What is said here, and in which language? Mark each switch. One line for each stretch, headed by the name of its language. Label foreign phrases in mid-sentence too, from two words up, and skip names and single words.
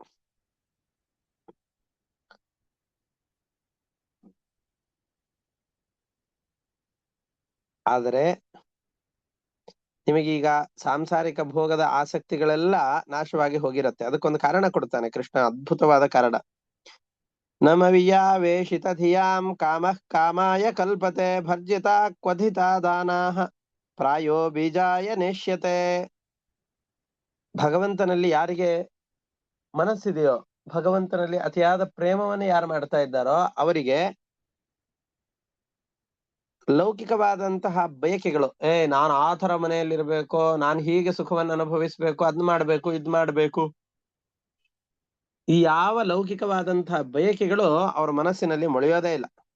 Kannada: ಆದರೆ ನಿಮಗೀಗ ಸಾಂಸಾರಿಕ ಭೋಗದ ಆಸಕ್ತಿಗಳೆಲ್ಲ ನಾಶವಾಗಿ ಹೋಗಿರತ್ತೆ. ಅದಕ್ಕೊಂದು ಕಾರಣ ಕೊಡ್ತಾನೆ ಕೃಷ್ಣ, ಅದ್ಭುತವಾದ ಕಾರಣ.
Sanskrit: ನಮವಿಯಾವೇಶಿತ ಧಿಯಾಂ ಕಾಮಃ ಕಾಮಾಯ ಕಲ್ಪತೆ ಭರ್ಜಿತಾ ಕ್ವಧಿತಾ ದಾನಾಃ ಪ್ರಾಯೋ ಬೀಜಾಯ ನೇಷ್ಯತೆ.
Kannada: ಭಗವಂತನಲ್ಲಿ ಯಾರಿಗೆ ಮನಸ್ಸಿದೆಯೋ, ಭಗವಂತನಲ್ಲಿ ಅತಿಯಾದ ಪ್ರೇಮವನ್ನು ಯಾರು ಮಾಡ್ತಾ ಇದ್ದಾರೋ ಅವರಿಗೆ ಲೌಕಿಕವಾದಂತಹ ಬಯಕೆಗಳು, ನಾನು ಆ ಥರ ಮನೆಯಲ್ಲಿರ್ಬೇಕು, ನಾನು ಹೀಗೆ ಸುಖವನ್ನು ಅನುಭವಿಸ್ಬೇಕು, ಅದ್ ಮಾಡ್ಬೇಕು, ಇದ್ ಮಾಡ್ಬೇಕು, ಈ ಯಾವ ಲೌಕಿಕವಾದಂತಹ ಬಯಕೆಗಳು ಅವರ ಮನಸ್ಸಿನಲ್ಲಿ ಮೊಳೆಯೋದೇ ಇಲ್ಲ.